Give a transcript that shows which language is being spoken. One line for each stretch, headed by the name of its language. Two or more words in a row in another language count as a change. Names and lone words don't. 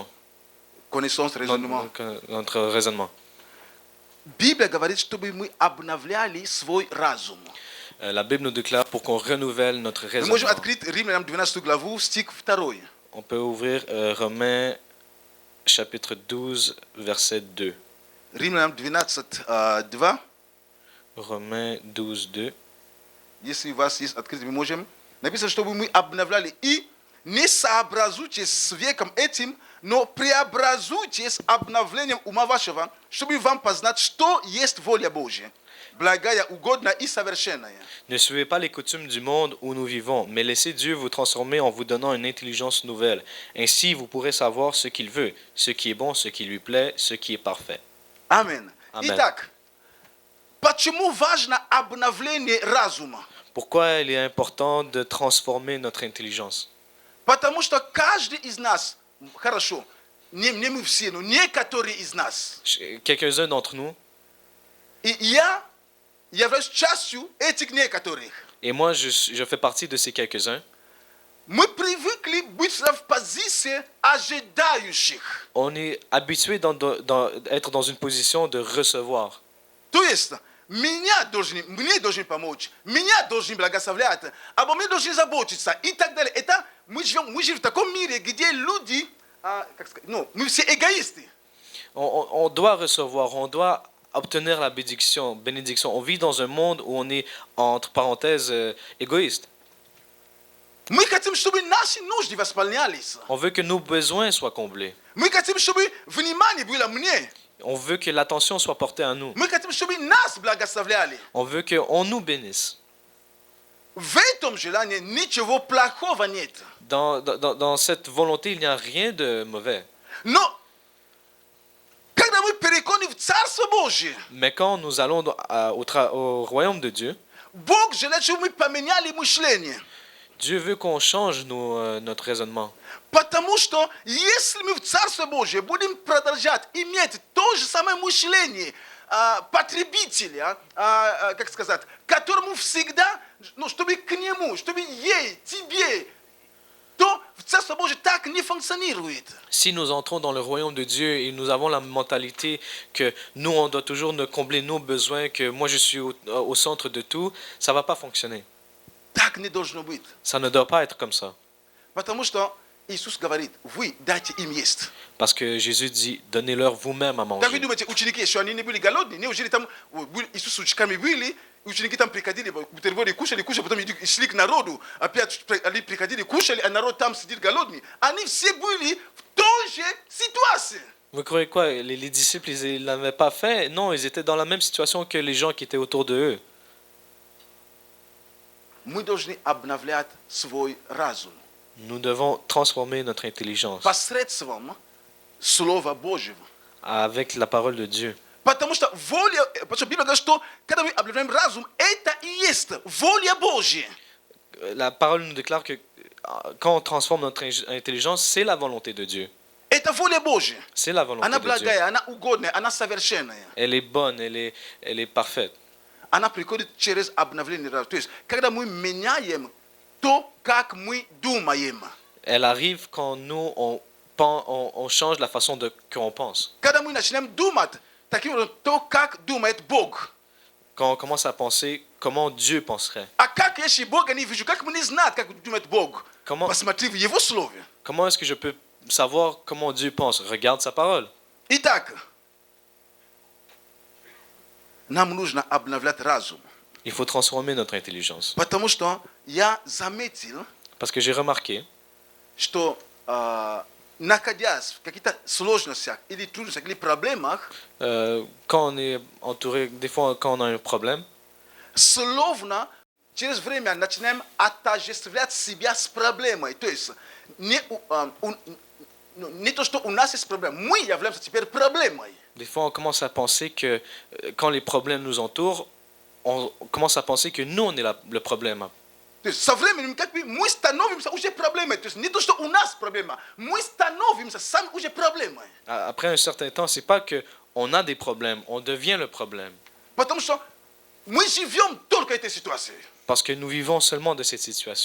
French: Connaissance, raisonnement. notre raisonnement.
Russian: Библия говорит, чтобы мы обновляли свой разум.
French: La Bible nous déclare pour qu'on renouvelle notre
Russian: Мы можем
French: raisonnement.
Russian: открыть Римлянам 12 главу, стих 2.
French: On peut ouvrir Romains chapitre 12 verset 2.
Russian: Римлянам 12, 2.
French: Romains 12 2.
Russian: Если у вас есть открытие, мы можем. Написано, чтобы мы обновляли. И не сообразуйтесь с веком этим, но преобразуйтесь обновлением ума вашего, чтобы вам познать, что есть воля Божья, благая, угодная и совершенная.
French: Ne suivez pas les coutumes du monde où nous vivons, mais laissez Dieu vous transformer en vous donnant une intelligence nouvelle. Ainsi, vous pourrez savoir ce qu'il veut, ce qui est bon, ce qui lui plaît, ce qui est parfait.
Russian: Аминь.
French: Amen.
Russian: Итак, почему важно обновление разума?
French: Pourquoi il est important de transformer notre intelligence?
Russian: Потому что каждый из нас, хорошо, не мы все, но некоторые из нас,
French: Quelques-uns d'entre nous,
Russian: и я являюсь частью этих некоторых.
French: et moi je fais partie de ces quelques-uns,
Russian: Мы привыкли быть в позиции ожидающих.
French: on est habitué d'être dans une position de recevoir.
Russian: То есть, мне должны помочь, меня должны благословлять, обо мне должны заботиться и так далее. Это мы живем в таком мире, где люди, мы все эгоисты.
French: On doit recevoir, on doit obtenir la bénédiction. On vit dans un monde où on est, entre parenthèses, égoïste.
Russian: Мы хотим, чтобы наши нужды восполнялись.
French: On veut que nos besoins soient comblés.
Russian: Мы хотим, чтобы внимание было мне.
French: On veut que l'attention soit portée à nous.
Russian: Мы хотим, чтобы нас благословляли.
French: On veut qu'on nous bénisse.
Russian: В этом желании ничего плохого нет.
French: Dans cette volonté, il n'y a rien de mauvais.
Russian: Но когда мы переходим в Царство Божие,
French: Mais quand nous allons au royaume de Dieu,
Russian: Бог желает, чтобы мы поменяли мышление.
French: Dieu veut qu'on change notre raisonnement.
Russian: Потому что если мы в Царстве Божьем будем продолжать иметь то же самое мышление потребителя, как сказать, которому всегда, чтобы к нему, чтобы ей, тебе, то в Царство Божие так не функционирует.
French: Si nous entrons dans le royaume de Dieu et nous avons la mentalité que nous, on doit toujours combler nos besoins, que moi je suis au centre de tout, ça ne va pas fonctionner.
Russian: Так не должно быть.
French: Ça ne doit pas être comme ça.
Russian: Потому что Иисус говорит, вы дайте им есть.
French: Parce que Jésus dit, donnez-leur vous-même à
Russian: Как вы
French: manger.
Russian: думаете, ученики, что они не были голодные? Неужели там Иисус с учениками были, и ученики там приходили, бутерброды кушали, потом шли к народу, опять они приходили, кушали, а народ там сидит голодный. Они все были в той же ситуации.
French: Vous croyez quoi? Les disciples, ils ne l'avaient pas fait? Non, ils étaient dans la même situation que les gens qui étaient autour de eux.
Russian: Мы должны обновлять свой разум
French: Nous devons transformer notre intelligence
Russian: посредством Слова Божьего.
French: avec la parole de Dieu.
Russian: Потому что Библия говорит, что когда мы обновляем разум, это и есть воля Божья.
French: La parole nous déclare que quand on transforme notre intelligence, c'est la volonté de Dieu.
Russian: Это воля Божья.
French: C'est la volonté
Russian: Она
French: de Dieu.
Russian: благая, она угодная, она совершенная.
French: Elle est bonne, elle est parfaite.
Russian: Она приходит через обновление разума. То есть, когда мы меняем то, как мы думаем.
French: Elle arrive quand nous, on change la façon qu'on pense.
Russian: Когда мы начинаем думать таким образом, то, как думает Бог.
French: Quand on commence à penser comment Dieu penserait.
Russian: А как если Бога не вижу, как мне знать, как думает Бог?
French: Comment,
Russian: Посмотри в Его Слове.
French: comment est-ce que je peux savoir comment Dieu pense? Regarde sa parole.
Russian: Итак, нам нужно обновлять разум.
French: Il faut transformer notre intelligence.
Russian: Потому что я заметил,
French: Parce que j'ai remarqué,
Russian: что находясь в каких-то сложностях или трудностях или проблемах,
French: quand on est entouré, des fois quand on a un problème,
Russian: словно через время начинаем отождествлять себя с проблемой. То есть не то, что у нас есть проблема, мы являемся теперь проблемой.
French: des fois on commence à penser que quand les problèmes nous entourent, on commence à penser que nous, on est le problème.
Russian: То есть со временем как бы мы становимся уже проблемой. То есть не то, что у нас проблема, мы становимся сами уже проблемой.
French: Après un certain temps, c'est pas que on a des problèmes, on devient le problème.
Russian: Потому что мы живем только этой ситуацией.
French: Parce que nous vivons seulement de cette situation.